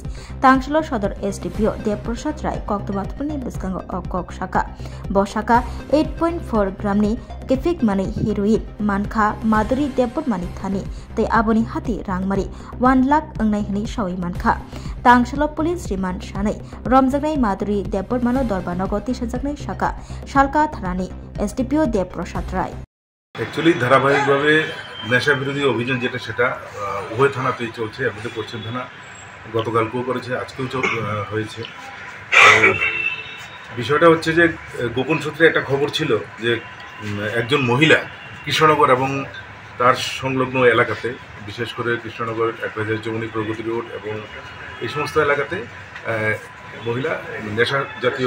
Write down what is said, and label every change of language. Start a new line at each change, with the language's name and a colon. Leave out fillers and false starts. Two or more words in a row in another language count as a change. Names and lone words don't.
Kok Borok: tangshlo sodor SDPO Deprasad Rai koktumatpuni biskango okok shaka bo shaka 8.4 gram ni kefik mani heroin mankha maduri depor mani thani te aboni hati rangmari 1 lakh angnai hini shawi mankha tangshlo police remand shanai romjagnai maduri depor mano dorbanogor tisajaknai shaka shalka thanani SDPO Deprasad Rai
Bangla: एक्चुअली ধারাবাহিকভাবে নেশা বিরোধী অভিযান যেটা সেটা উভয় থানাতেই চলছে আমাদের পশ্চিম থানা গতকালকেও করেছে আজকেও হয়েছে বিষয়টা হচ্ছে যে গোপন সূত্রে একটা খবর ছিল যে একজন মহিলা কৃষ্ণনগর এবং তার সংলগ্ন এলাকাতে বিশেষ করে কৃষ্ণনগর ১,০০০ চৌমনি প্রগতি রোড এবং এই সমস্ত এলাকাতে মহিলা নেশা জাতীয়